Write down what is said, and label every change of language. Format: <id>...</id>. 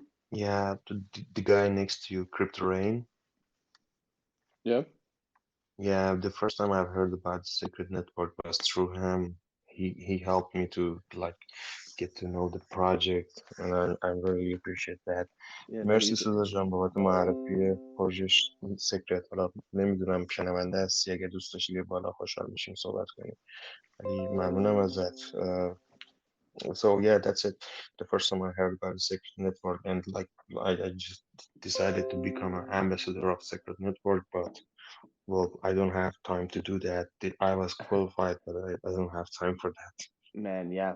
<en>Yeah, the guy next to you, Crypto Rain. Yeah. Yeah, the first time I've heard about the secret network was through him. He helped me to like get to know the project, and I really appreciate that. Yeah, man.</en> <fa>مرسی سوزا جان بابت معرفی پروژه سکرت. حالا نمیدونم شنونده هستی، اگه دوست داشتی بیا بالا، خوشحال میشیم صحبت کنیم. ولی ممنونم ازت.</fa> <en>So yeah, that's it. The first time I heard about the Secret Network, and like I just decided to become an ambassador of Secret Network, but well, I don't have time to do that. I was qualified, but I don't have time for that. Man, yeah.</en>